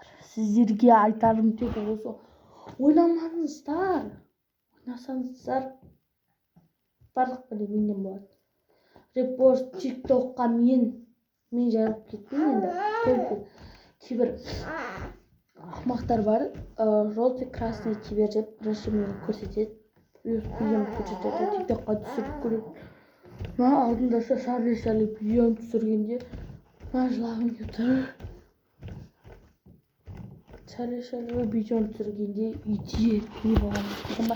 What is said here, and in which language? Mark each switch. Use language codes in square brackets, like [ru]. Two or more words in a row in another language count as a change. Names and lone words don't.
[kk] Сіздерге айтарым тек осы. Ойнамаңыздар. Ойнасаңыздар барлық бәле менен болады. Репост TikTok'қа мен жарып кеттім енді. Только кейбір ақымақтар бар. [ru] Желтый, красный теперь [kk] деп режимін көрсетеді. Видеоны көрсетеді. TikTok'қа түсіріп көреді. Мен алдында шарлы видеоны түсіргенде мен жылағым келіп тұр. Шарлы видеоны түсіргенде үйде не болғанын білдім ба?